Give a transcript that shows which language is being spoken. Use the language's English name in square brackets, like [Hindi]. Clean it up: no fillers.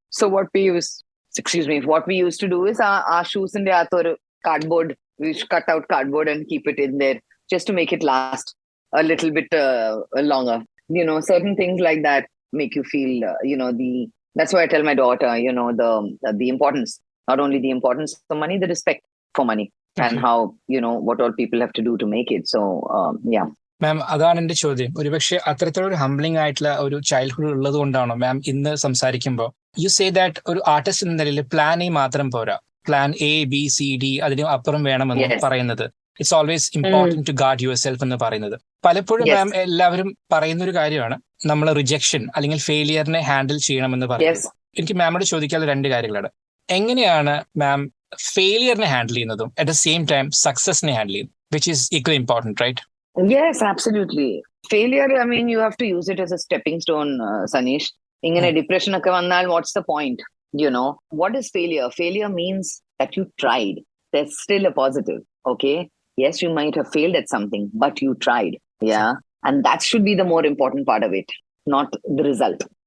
[English] So what we used to do is our shoes in the cardboard, we cut out cardboard and keep it in there just to make it last a little bit longer. Certain things like that make you feel, that's why I tell my daughter, the importance, not only the importance of money, the respect for money and how what all people have to do to make it. So yeah. [Malayalam] മാം, അതാണ് എന്റെ ചോദ്യം. ഒരുപക്ഷെ അത്തരത്തിലൊരു humbling ആയിട്ടുള്ള ഒരു childhood ഉള്ളത് കൊണ്ടാണോ മാം ഇന്ന് സംസാരിക്കുമ്പോൾ [English] you say that [Malayalam] ഒരു ആർട്ടിസ്റ്റ് എന്ന നിലയിൽ പ്ലാൻ എ മാത്രം പോരാ, plan A B C D അതിന് അപ്പുറം വേണമെന്ന് പറയുന്നത്, [English] it's always important to guard yourself [Malayalam] എന്ന് പറയുന്നത്. പലപ്പോഴും മാം എല്ലാവരും പറയുന്ന ഒരു കാര്യമാണ് നമ്മൾ റിജക്ഷൻ അല്ലെങ്കിൽ ഫെയിലിയറിനെ ഹാൻഡിൽ ചെയ്യണമെന്ന് പറയുന്നത്. എനിക്ക് മാമോട് ചോദിക്കാനുള്ള 2 കാര്യങ്ങളാണ്. എങ്ങനെയാണ് മാം ഫെയിലിയറിനെ ഹാൻഡിൽ ചെയ്യുന്നതും at the same time സക്സസിനെ handle ചെയ്യുന്നത്, [English] Which is equally important, right? Yes, absolutely. Failure, you have to use it as a stepping stone, Sanish. [Malayalam] Ingane depression okke vannal, [English] what's the point? What is failure? Failure means that you tried. There's still a positive, okay? Yes, you might have failed at something, but you tried. Yeah. And that should be the more important part of it, not the result.